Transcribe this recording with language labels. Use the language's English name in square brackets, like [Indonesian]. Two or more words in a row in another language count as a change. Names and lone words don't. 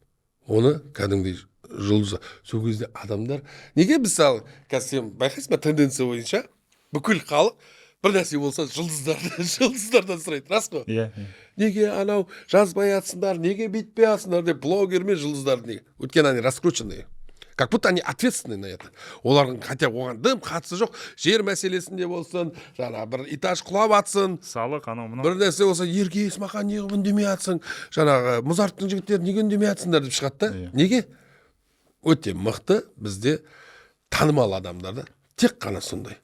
[Kazakh] Оны кәдімгідей жұлдызы. Сол кезде адамдар неге мысалы, қазір сен байқайсың ба тенденция бойынша бүкіл халық бір нәрсе болса жұлдыздардан сұрайды, рас қой? Иә. Неге анау жазбай атсыңдар, неге бүйтпей атсыңдар деп блогер мен жұлдыздарды неге? [Russian] Өйткені они раскрученные. Как будто они ответственны на это. [Kazakh] Олардың хотя оған дым қатысы жоқ. Жер мәселесінде болсын, жаңа бір этаж құлап атсын. Салық анау мынау. Бір нәрсе болса, Ерке Есмахан неге үндемей атсың? Жаңағы Мұзарттың жігіттері неге үндемей атсыңдар деп шығады да. Неге? Өте мықты бізде танымал адамдарда тек қана сондай.